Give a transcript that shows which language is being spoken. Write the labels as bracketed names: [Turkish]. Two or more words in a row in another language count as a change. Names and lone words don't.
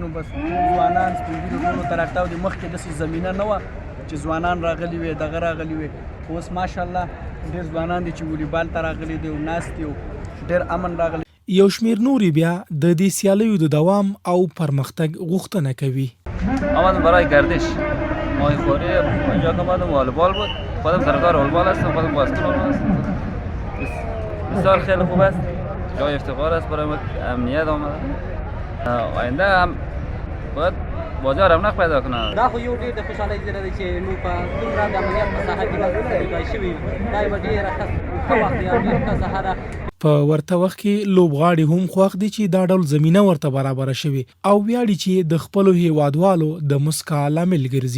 [Pashto] نو بس ځوانان سپین ږیرو ټولو ته راټاو دي. مخکې داسې زمینه نه وه چې ځوانان راغلي وي، دغه راغلي وي. اوس ماشاءالله ډېر ځوانان دي چې والیبال ته راغلي دي او ناست دي او ډېر امن راغلي. یو شمېر نورې بیا د دې سیالیو د دوام او پرمختګ غوښتنه کوي. [Persian] آمدم برای گردش ماهیخوری. اینجا که آمدم والیبال بود، خودم طرفدار والیبال هستم، خودم بازیکن والیبال هستم. بسیار خیلی خوب است، جای افتخار است برای ما، امنیت آمده. آینده هم باید بازی رونق پیدا کنه. [Pashto] دا خو یو ډېر د خوشحالۍ زیری دی چې موږ په دومره د امنیت په ساحه کې بریالي شوي. دا یوه ډېره ښه وخت دی او ډېره ښه ساحه ده. په ورته وخت کې لوبغاړي هم خوښ دي چې دا ډول زمینه ورته برابره شوي او ویاړي چې د خپلو هیوادوالو د مسکا لامل ګرځي.